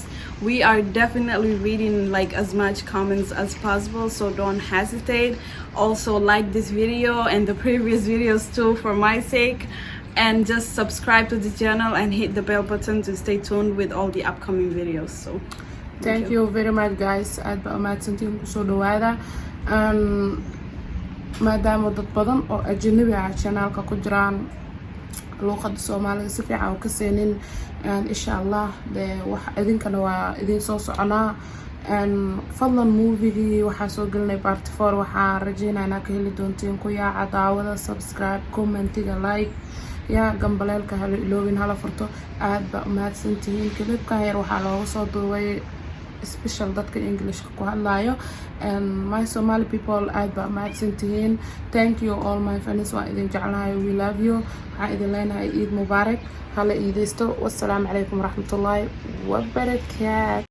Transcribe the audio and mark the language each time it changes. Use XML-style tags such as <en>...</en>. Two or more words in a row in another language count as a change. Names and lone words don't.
<en>We are definitely reading as much comments as possible, so don't hesitate. Also like this video and the previous videos too for my sake, and just subscribe to the channel and hit the bell button to stay tuned with all the upcoming videos. So thank you very much guys,</en> <so>aad baa mahadsantiin kusoo dhawaada. Maadaama dad badan oo ajnabi ah channelka ku jiraan luqadda Soomaaliga si fiican u ka seenin,</so> <ar>إن شاء الله</ar> <so>wax idinkana waa idin soo soconaa. Fadlan movie waxaa soo gelinay part 4, waxaa rajaynaynaa ka heli doontiin ku yaaca daawada, subscribe, commentiga, like ya gambaleelka hala iloobin hala furto. Aad baa mahadsantihiin. Klibka yar waxaa looga soo duubay special dadka English ku hadlayo,</so> <en>and my Somali people</en> <so>aad baa mahadsantihiin.</so> <en>Thank you all my friends,</en> <so>waa idin jeclahay,</so> <en>we love you.</en> <so>waxaa idin leenahay</so> <ar>عيد مبارك,</ar> <so>hala iidaysto.</so> <ar>والسلام عليكم ورحمة الله وبركاته.</ar>